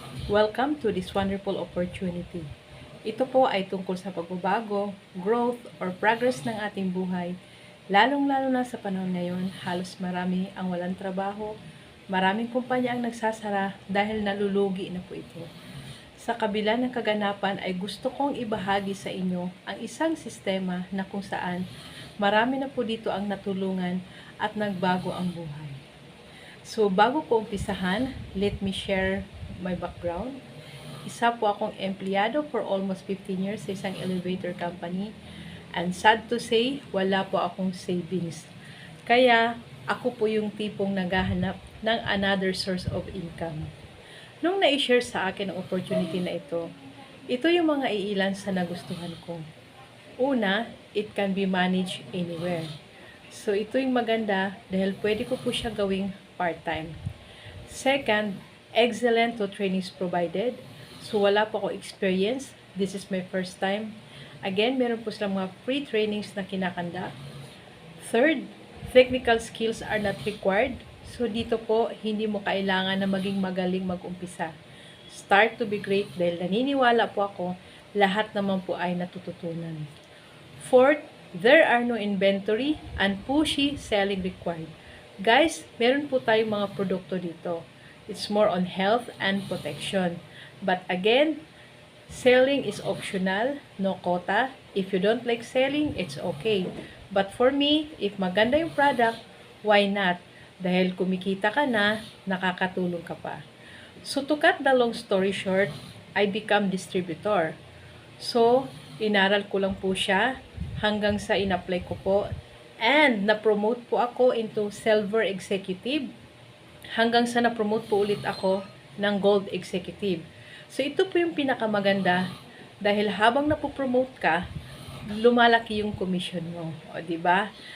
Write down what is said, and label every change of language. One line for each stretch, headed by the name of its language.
English: Welcome to this wonderful opportunity.
Filipino: Ito po ay tungkol sa pagbabago,
English: growth, or progress
Filipino: ng ating buhay. Lalong-lalo na sa panahon ngayon, halos marami ang walang trabaho, maraming kumpanya ang nagsasara dahil nalulugi na po ito. Sa kabila ng kaganapan ay gusto kong ibahagi sa inyo ang isang sistema na kung saan marami na po dito ang natulungan at nagbago ang buhay.
English: So bago ko umpisahan, let me share my background.
Filipino: Isa po akong empleyado
English: for almost 15 years
Filipino: sa isang elevator company,
English: and sad to say,
Filipino: wala po akong savings. Kaya ako po yung tipong naghahanap ng
English: another source of income.
Filipino: Nung na-share sa akin ang opportunity na ito yung mga iilan sa nagustuhan ko. Una,
English: it can be managed anywhere.
Filipino: So ito yung maganda dahil pwede ko po siya gawing part-time.
English: Second, excellent to trainings provided.
Filipino: So wala po ako
English: experience. This is my first time. Again,
Filipino: meron po silang mga
English: free trainings
Filipino: na kinakanda.
English: Third, technical skills are not required.
Filipino: So dito po, hindi mo kailangan na maging magaling mag-umpisa.
English: Start to be great
Filipino: dahil naniniwala po ako, lahat naman po ay natututunan.
English: Fourth, there are no inventory and pushy selling required. Guys,
Filipino: meron po tayong mga produkto dito.
English: It's more on health and protection. But again, selling is optional, no quota. If you don't like selling, it's okay. But for me,
Filipino: if maganda yung product,
English: why not?
Filipino: Dahil kumikita ka na, nakakatulong ka pa.
English: So to cut the long story short, I become distributor.
Filipino: So, inaral ko lang po siya hanggang sa in-apply ko po. And na-promote po ako
English: into silver executive
Filipino: hanggang sa na-promote po ulit ako ng
English: gold executive.
Filipino: So ito po yung pinakamaganda dahil habang napopromote ka, lumalaki yung commission mo. O diba?